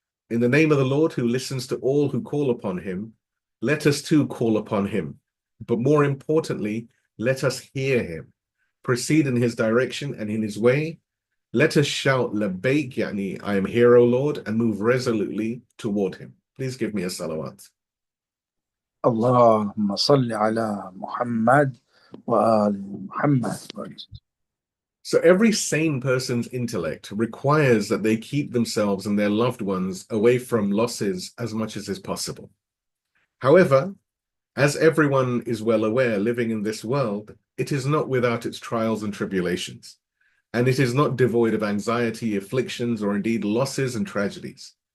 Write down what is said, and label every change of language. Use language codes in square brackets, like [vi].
[en] In the name of the Lord, who listens to all who call upon him, let us too call upon him. But more importantly, let us hear him, proceed in his direction and in his way. Let us shout, Labbaik, yani, I am here, O Lord, and move resolutely toward him. Please give me a salawat. [ar] اللهم صل على محمد وآل محمد وعجل. [en] So every sane person's intellect requires that they keep themselves and their loved ones away from losses as much as is possible. However, as everyone is well aware living in this world, it is not without its trials and tribulations, and it is not devoid of anxiety, afflictions, or indeed losses and tragedies.